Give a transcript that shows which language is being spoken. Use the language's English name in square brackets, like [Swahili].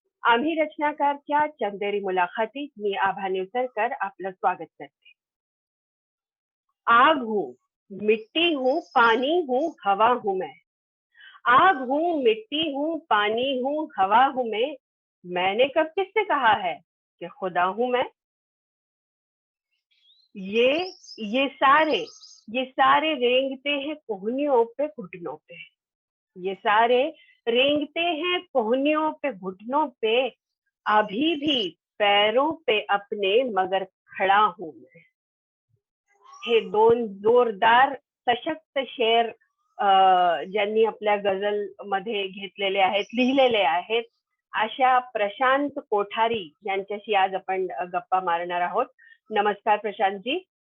[Marathi] आम्ही रचनाकारच्या चंदेरी मुलाखतीत मी आभा निवसरकर आपलं स्वागत करते. [Hindi] आग हूँ, मिट्टी हूँ, पानी हूँ, हवा हूँ मैं. आग हूँ, मिट्टी हूँ, पानी हूँ, हवा हूँ मैं. मैंने कब किससे कहा है कि खुदा हूँ मैं. ये ये सारे रेंगते हैं कोहनियों पे घुटनों पे. ये सारे रेंगते हैं कोहनियों पे घुटनों पे. अभी भी पैरों पे अपने मगर खड़ा हूं मैं. [Marathi] हे दोन जोरदार सशक्त शेर ज्यांनी आपल्या गझल मध्ये घेतलेले आहेत, लिहिलेले आहेत, अशा प्रशांत कोठारी यांच्याशी आज आपण गप्पा मारणार आहोत. नमस्कार प्रशांतजी.